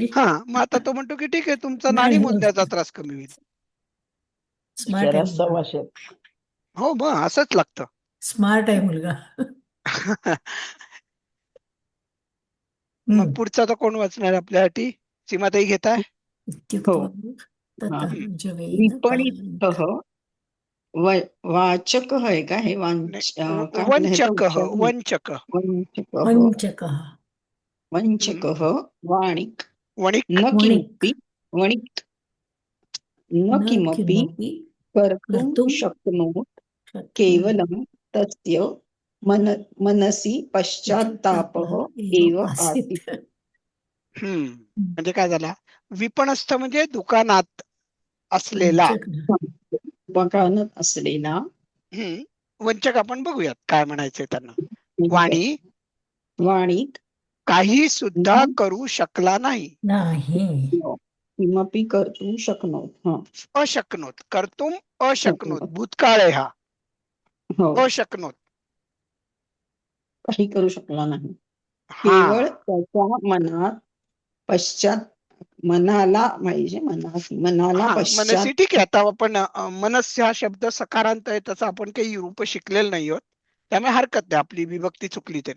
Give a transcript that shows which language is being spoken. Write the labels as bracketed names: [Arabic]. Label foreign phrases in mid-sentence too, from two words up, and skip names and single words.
[Marathi] हा, मग आता तो म्हणतो की ठीक आहे, तुमचा नाणी नाणी मोजण्याचा मोजण्याचा. त्रास कमी होईल. स्मार्ट आहे जरा मुलगा. सवाशेत. हो, मग असंच लागतं. स्मार्ट आहे मुलगा. मग हम्म. पुढचा तर कोण वाचणार आपल्यासाठी? सीमाताई घेताय? हो. [Sanskrit] इत्युक्त्वा [Marathi] हा. [Sanskrit] ततः जवेन विपणितः वाचक [Marathi] आहे का हे काय म्हणतात ह्याचा [Sanskrit] वंचक [Marathi] उच्चार नाही. [Sanskrit] वंचक वंचकः वंचकः वंचकः वाणिक वणिक न वणिक् किमपि वणिक न न किमपि किमपि कर्तुं कर्तुं शक्नोत् शक्नोति केवलं तस्य मनसि पश्चात्तापः एव आसीत्. आसीत्. [Marathi] म्हणजे काय झाला, विपणस्थ म्हणजे दुकानात असलेला. दुकानात असलेला. वंचक आपण बघूयात काय म्हणायचंय त्यांना. वाणी [Sanskrit] वाणिक [Marathi] काही सुद्धा करू शकला नाही. नाही. [Sanskrit] किमपि कर्तुं शक्नोत्. अशक्नोत, कर्तुम अशक्नोत, शक्नोत्. [Marathi] भूतकाळ आहे हा. हो, [Sanskrit] अशक्नोत. [Marathi] काही करू शकला नाही. हा, केवळ त्याच्या मनाला पाहिजे, मनाला हा, मनसी ठीक आहे. [Sanskrit] पश्चात. [Marathi] आता आपण मनस्य हा शब्द सकारांत आहे, त्याचा आपण काही रूप शिकलेलं नाही आहोत, त्यामुळे हरकत नाही आपली विभक्ती चुकली तरी.